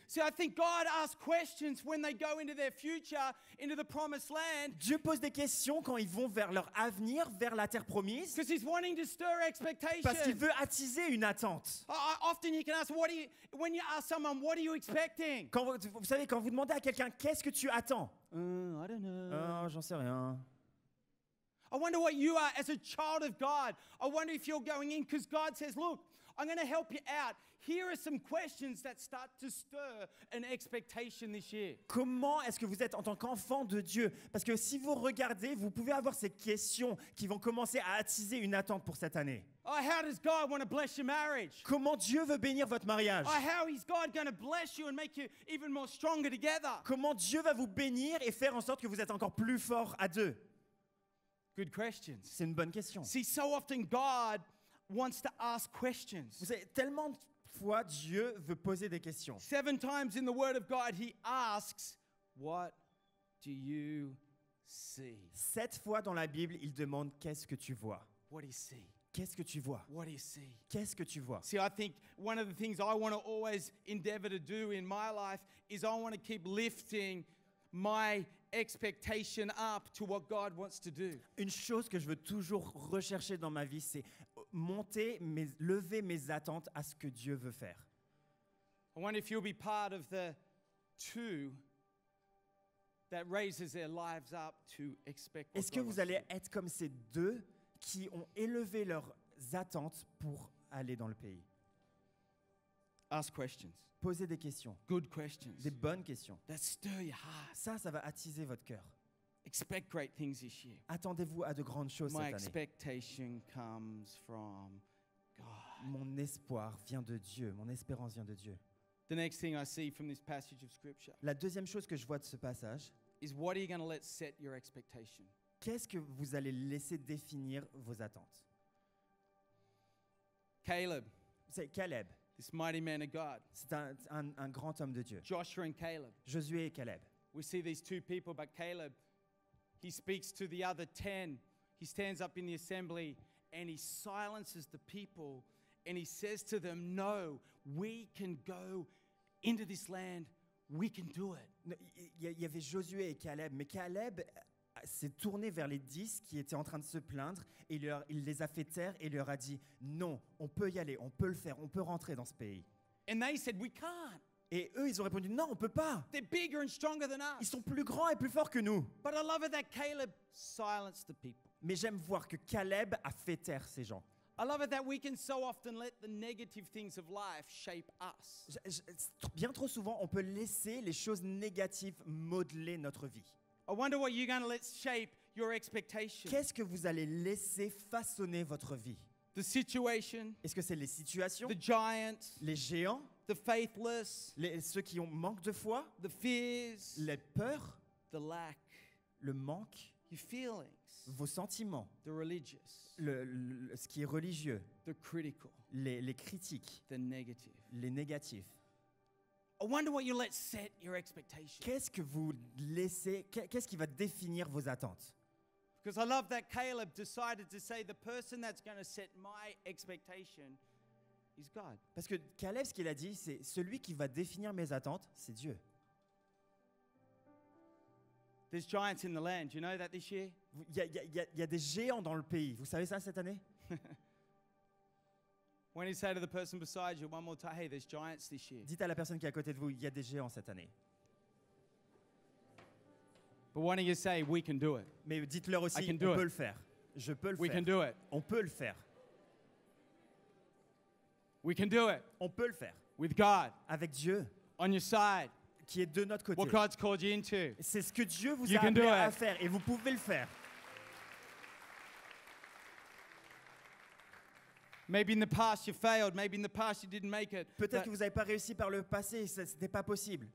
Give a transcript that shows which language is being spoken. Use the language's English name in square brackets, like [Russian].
[English] See, I think God asks questions when they go into their future, into the promised land, [French] Dieu pose des questions quand ils vont vers leur avenir, vers la terre promise, [English] because He's wanting to stir expectation. [French] parce qu'il veut attiser une attente. [English] Often you can ask, when you ask someone, what are you expecting? [French] Quand vous savez, quand vous demandez à quelqu'un, qu'est-ce que tu attends? [English] I don't know. [French] Oh, j'en sais rien. [English] I wonder what you are as a child of God. I wonder if you're going in, because God says, look, I'm going to help you out. Here are some questions that start to stir an expectation this year. [French] Comment est-ce que vous êtes en tant qu'enfant de Dieu? Parce que si vous regardez, vous pouvez avoir ces questions qui vont commencer à attiser une attente pour cette année. [English] Oh, how does God want to bless your marriage? [French] Comment Dieu veut bénir votre mariage? [English] Oh, how is God going to bless you and make you even more stronger together? [French] Comment Dieu va vous bénir et faire en sorte que vous êtes encore plus forts à deux? [English] Good questions. [French] C'est une bonne question. [English] See, so often God wants to ask questions. [French] Vous savez, tellement de fois Dieu veut poser des questions. [English] 7 times in the Word of God, He asks, what do you see? [French] 7 fois dans la Bible, il demande qu'est-ce que tu vois? [English] What do you see? [French] Qu'est-ce que tu vois? [English] What do you see? [French] Qu'est-ce que tu vois? [English] See, I think one of the things I want to always endeavor to do in my life is I want to keep lifting my expectation up to what God wants to do. [French] Une chose que je veux toujours rechercher dans ma vie, c'est lever mes attentes à ce que Dieu veut faire. [English] I wonder if you'll be part of the 2 that raises their lives up to expect what [French] Est-ce que [English] God [French] vous [English] wants [French] allez [English] to do. [French] être comme ces 2 qui ont élevé leurs attentes pour aller dans le pays? [English] Ask questions. [French] Posez des questions, [English] Good questions. [French] des bonnes questions. [English] That stir your heart. [French] Ça va attiser votre cœur. [English] Expect great things this year. [French] Attendez-vous à de grandes choses [English] My [French] cette année. [English] expectation comes from God. [French] Mon espoir vient de Dieu, mon espérance vient de Dieu. [English] The next thing I see from this passage of Scripture [French] La deuxième chose que je vois de ce passage, [English] is what are you going to let set your expectation? [French] Qu'est-ce que vous allez laisser définir vos attentes? [English] Caleb, [French] C'est Caleb. [English] this mighty man of God. [French] C'est un grand homme de Dieu. [English] Joshua and Caleb. [French] Josué et Caleb. [English] We see these two people, but Caleb, he speaks to the other 10. He stands up in the assembly and he silences the people and he says to them, no, we can go into this land. We can do it. [French] Non, il y avait Josué et Caleb, mais Caleb s'est tourné vers les 10 qui étaient en train de se plaindre et il les a fait taire et il leur a dit non, on peut y aller, on peut le faire, on peut rentrer dans ce pays. [English] And they said, we can't. [French] Et eux, ils ont répondu non, on peut pas. [English] They're bigger and stronger than [French] Ils [English] us. [French] sont plus grands et plus forts que nous. [English] But I love it that Caleb silenced the people. [French] Mais j'aime voir que Caleb a fait taire ces gens. [English] I love it that we can so often let the negative things of life shape us. [French] Bien trop souvent, on peut laisser les choses négatives modeler notre vie. [English] I wonder what you're going to let shape your expectation. [French] Qu'est-ce que vous allez laisser façonner votre vie? [English] The situation, [French] Est-ce que c'est les situations, [English] the giants, [French] les géants, [English] the faithless, [French] ceux qui ont manque de foi, [English] the fears, [French] les peurs, [English] the lack, [French] le manque, [English] your feelings, [French] vos sentiments, [English] the religious, [French] ce qui est religieux, [English] the critical, [French] les critiques, [English] the negative. [French] les négatifs? [English] I wonder what you let set your expectation. [French] Qu'est-ce que vous laissez, qu'est-ce qui va définir vos attentes? [English] Because I love that Caleb decided to say the person that's going to set my expectation is God. [French] Parce que Caleb, ce qu'il a dit, c'est celui qui va définir mes attentes, c'est Dieu. [English] There's giants in the land. Do you know that this year? [French] Il y a des géants dans le pays. Vous savez ça cette année? [English] When you say to the person beside you one more time, hey, there's giants this year. [French] Dites à la personne qui est à côté de vous, il y a des géants cette année. [English] But why don't you say, we can do it? [French] Mais dites-leur aussi, [English] I can [French] on [English] do [French] peut [English] it. [French] le faire. Je peux le [English] We [French] faire. [English] can do it. [French] On peut le faire. [English] We can do it. [French] On peut le faire. [English] With God [French] Avec Dieu, [English] on your side. [French] qui est de notre côté. [English] What God's called you into. [French] C'est ce que Dieu vous [English] You [French] a [English] can [French] appelé [English] do [French] à [English] it. [French] faire et vous pouvez le faire. [English] Maybe in the past you failed. Maybe in the past you didn't make it. [French] Peut-être [English] But, [French] que vous n'avez pas réussi par le passé, ce n'était pas possible.